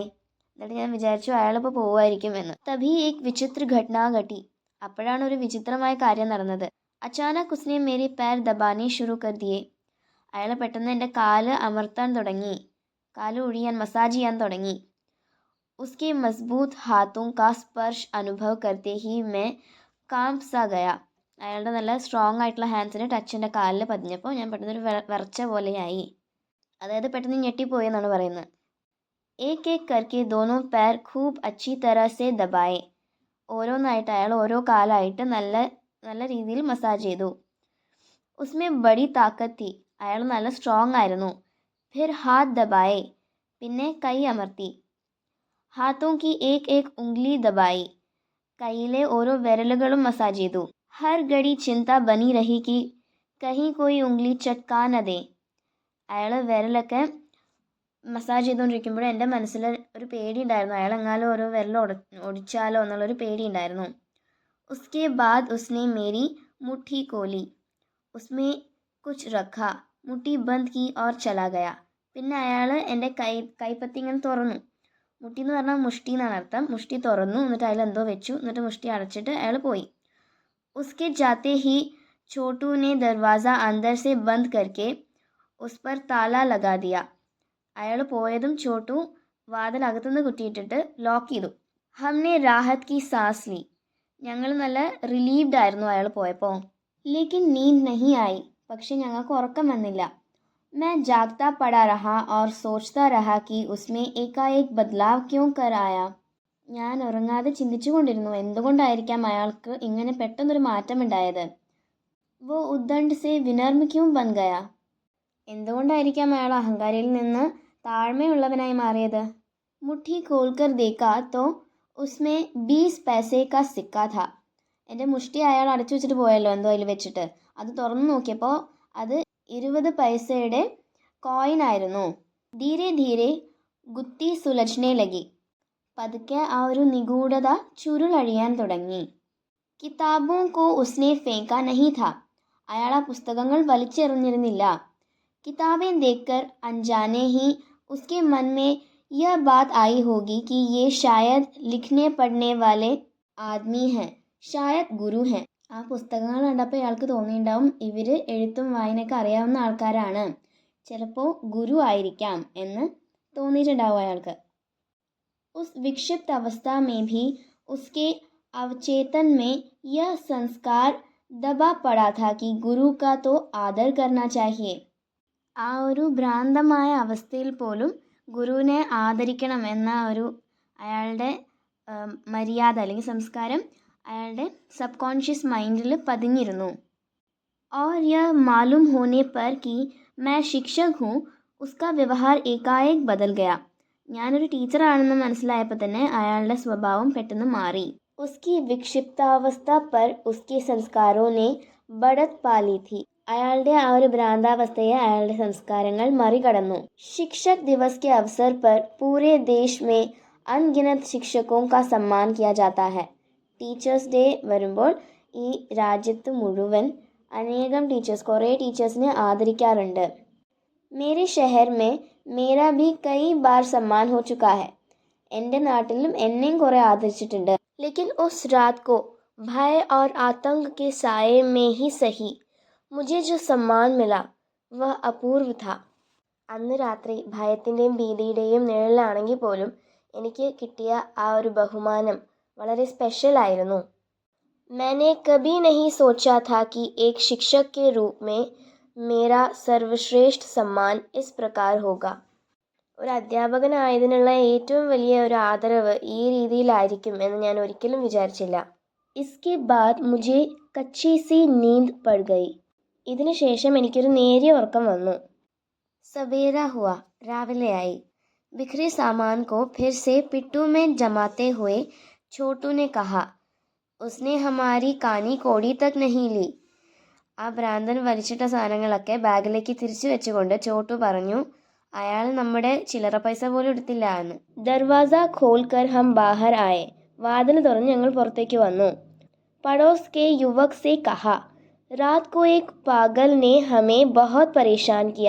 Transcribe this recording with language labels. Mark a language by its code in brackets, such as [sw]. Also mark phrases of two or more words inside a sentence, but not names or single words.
[ml] എന്നിട്ട് ഞാൻ വിചാരിച്ചു അയാളിപ്പോൾ പോവുമായിരിക്കും എന്ന്. [hi] तभी एक विचित्र घटना घटी. [ml] അപ്പോഴാണ് ഒരു വിചിത്രമായ കാര്യം നടന്നത്. [hi] अचानक उसने मेरी पैर दबाने शुरू कर दिए. [ml] അയാൾ പെട്ടെന്ന് എൻ്റെ കാല് അമർത്താൻ തുടങ്ങി, കാല് ഒഴിയാൻ മസാജ് ചെയ്യാൻ തുടങ്ങി. [hi] उसके मजबूत हाथों का स्पर्श അനുഭവ करते ही मैं कांप सा गया. [ml] അയാളുടെ നല്ല സ്ട്രോങ് ആയിട്ടുള്ള ഹാൻഡ്സിന് ടച്ച് എൻ്റെ കാലിൽ പതിഞ്ഞപ്പോൾ ഞാൻ പെട്ടെന്നൊരു വിറച്ച പോലെയായി. അതായത് പെട്ടെന്ന് ഞെട്ടിപ്പോയി എന്നാണ് പറയുന്നത്. [hi] एक एक करके दोनों पैर खूब अच्छी तरह से दबाए. [ml] ഓരോന്നായിട്ട് അയാൾ ഓരോ കാലായിട്ട് നല്ല രീതിയിൽ മസാജ് ചെയ്തു. [hi] उसमें बड़ी ताकत थी. [ml] അയാൾ നല്ല സ്ട്രോങ് ആയിരുന്നു. [hi] फिर हाथ दबाए. [ml] പിന്നെ കൈ അമർത്തി. [hi] ഹാത്തോं की एक एक उंगली दबाई. [ml] കൈയിലെ ഓരോ വിരലുകളും മസാജ് ചെയ്തു. [hi] हर घड़ी चिंता बनी रही कि കहीं कोई उंगली चटका न दे. [ml] അയാൾ വിരലൊക്കെ മസാജ് ചെയ്തുകൊണ്ടിരിക്കുമ്പോൾ എൻ്റെ മനസ്സിൽ ഒരു പേടി ഉണ്ടായിരുന്നു, അയാൾ എങ്ങാനും ഓരോ വിരൽ ഒടിച്ചാലോ എന്നുള്ളൊരു പേടി ഉണ്ടായിരുന്നു. [hi] उसके बाद उसने मेरी मुट्ठी खोली. उसमें कुछ रखा. मुट्ठी बंद की और चला गया. [ml] പിന്നെ അയാൾ എൻ്റെ കൈപ്പത്തി ഇങ്ങനെ തുറന്നു. മുട്ടി എന്ന് പറഞ്ഞാൽ മുഷ്ടി എന്നാണ് അർത്ഥം. മുഷ്ടി തുറന്നു, എന്നിട്ട് അതിലെന്തോ വെച്ചു, എന്നിട്ട് മുഷ്ടി അടച്ചിട്ട് അയാൾ പോയി. [hi] उसके जाते ही छोटू ने दरवाज़ा अंदर से बंद करके उस पर ताला लगा दिया. [ml] അയാൾ പോയതും ചോട്ടു വാതിൽ അകത്തുനിന്ന് കുറ്റിയിട്ടിട്ട് ലോക്ക് ചെയ്തു. [hi] हमने राहत की साँस ली. [ml] ഞങ്ങൾ നല്ല റിലീവ്ഡ് ആയിരുന്നു അയാൾ പോയപ്പോൾ. [hi] लेकिन नींद नहीं आई. [ml] പക്ഷെ ഞങ്ങൾക്ക് ഉറക്കം വന്നില്ല. [hi] मैं जागता पड़ा रहा और सोचता रहा कि उसमें एकाएक बदलाव क्यों कर आया. [ml] ഞാൻ ഉറങ്ങാതെ ചിന്തിച്ചു കൊണ്ടിരുന്നു, എന്തുകൊണ്ടായിരിക്കാം അയാൾക്ക് ഇങ്ങനെ പെട്ടെന്നൊരു മാറ്റമുണ്ടായത്. [hi] वो उद्दंड से विनम्र क्यों बन गया. [ml] എന്തുകൊണ്ടായിരിക്കാം അയാൾ അഹങ്കാരിയിൽ നിന്ന് താഴ്മയുള്ളവനായി മാറിയത്. [hi] മുട്ടി खोलकर देखा तो उसमें 20 पैसे का सिक्का था. [ml] എൻ്റെ മുഷ്ടി അയാൾ അടച്ചു വെച്ചിട്ട് പോയല്ലോ എന്തോ അതിൽ വെച്ചിട്ട്. അത് തുറന്നു നോക്കിയപ്പോൾ അത് 20 പൈസയുടെ കോയിൻ ആയിരുന്നു. [hi] धीरे धीरे गुत्थी सुलझने लगी. [ml] പതുക്കെ ആ ഒരു നിഗൂഢത ചുരുളഴിയാൻ തുടങ്ങി. [hi] കിതാബോं को उसने फेंका नहीं था. [ml] അയാൾ ആ പുസ്തകങ്ങൾ വലിച്ചെറിഞ്ഞിരുന്നില്ല. [hi] किताबें देखकर अनजाने ही उसके मन में यह बात आई होगी कि ये शायद लिखने पढ़ने वाले आदमी हैं, शायद गुरु हैं. [ml] ആ പുസ്തകങ്ങൾ കണ്ടപ്പോൾ അയാൾക്ക് തോന്നിയിട്ടുണ്ടാവും ഇവർ എഴുത്തും വായനയൊക്കെ അറിയാവുന്ന ആൾക്കാരാണ്, ചിലപ്പോൾ ഗുരു ആയിരിക്കാം എന്ന് തോന്നിയിട്ടുണ്ടാവും അയാൾക്ക്. [hi] उस विक्षिप्त अवस्था में भी उसके अवचेतन में यह संस्कार दबा पड़ा था कि गुरु का तो आदर करना चाहिए. [ml] ആ ഒരു ഭ്രാന്തമായ അവസ്ഥയിൽ പോലും ഗുരുവിനെ ആദരിക്കണം എന്ന ഒരു അയാളുടെ മര്യാദ അല്ലെങ്കിൽ സംസ്കാരം അയാളുടെ [en] subconscious [ml] മൈൻഡിൽ പതിഞ്ഞിരുന്നു. [hi] और यह मालूम होने पर कि मैं शिक्षक हूँ उसका व्यवहार एकाएक बदल गया. [ml] ഞാനൊരു ടീച്ചറാണെന്ന് മനസ്സിലായപ്പോൾ തന്നെ അയാളുടെ സ്വഭാവം പെട്ടെന്ന് മാറി. [hi] उसकी विक्षिप्तावस्था पर उसके संस्कारों ने बढ़त पा ली थी. [ml] അയാളുടെ ആ ഒരു ഭ്രാന്താവസ്ഥയെ അയാളുടെ സംസ്കാരങ്ങൾ മറികടന്നു. [hi] शिक्षक दिवस के अवसर पर पूरे देश में अनगिनत शिक्षकों का सम्मान किया जाता है. [en] teachers day [ml] വരുമ്പോൾ ഈ രാജ്യത്ത് മുഴുവൻ അനേകം കുറേ ടീച്ചേഴ്സിനെ ആദരിക്കാറുണ്ട്. [hi] मेरे शहर में मेरा भी कई बार सम्मान हो चुका है. [ml] എൻ്റെ നാട്ടിലും എന്നെയും കുറേ ആദരിച്ചിട്ടുണ്ട്. [hi] लेकिन उस रात को भय और आतंक के साए में ही सही मुझे जो सम्मान मिला वह अपूर्व था. [ml] അന്ന് രാത്രി ഭയത്തിൻ്റെയും ഭീതിയുടെയും നിഴലാണെങ്കിൽ പോലും എനിക്ക് കിട്ടിയ ആ ഒരു ബഹുമാനം വളരെ സ്പെഷ്യൽ ആയിരുന്നു. [hi] मैंने कभी नहीं सोचा था कि एक शिक्षक के रूप में मेरा सर्वश्रेष्ठ सम्मान इस प्रकार होगा. [ml] ഒരു അധ്യാപകനായതിനുള്ള ഏറ്റവും വലിയ ഒരു ആദരവ് ഈ രീതിയിലായിരിക്കും എന്ന് ഞാൻ ഒരിക്കലും വിചാരിച്ചില്ല. [hi] इसके बाद मुझे कच्ची सी नींद पड़ गई. [ml] ഇതിനു ശേഷം എനിക്കൊരു നേരിയ ഉറക്കം വന്നു. [hi] सवेरा हुआ. രാവിലെയായി. बिखरे सामान को फिर से पिट्टू में जमाते हुए छोटू ने कहा, उसने हमारी कानी कोड़ी तक नहीं ली. [ml] ആ ഭ്രാന്തൻ വലിച്ചിട്ട സാധനങ്ങളൊക്കെ ബാഗിലേക്ക് തിരിച്ചു വെച്ചുകൊണ്ട് ചോട്ടു പറഞ്ഞു, അയാൾ നമ്മുടെ ചില്ലറ പൈസ പോലും എടുത്തില്ല എന്ന്. [hi] दरवाज़ा खोलकर हम बाहर आए. [ml] വാതിൽ തുറന്ന് ഞങ്ങൾ പുറത്തേക്ക് വന്നു. [hi] पड़ोस के युवक से कहा, रात को एक पागल ने हमें बहुत परेशान किया.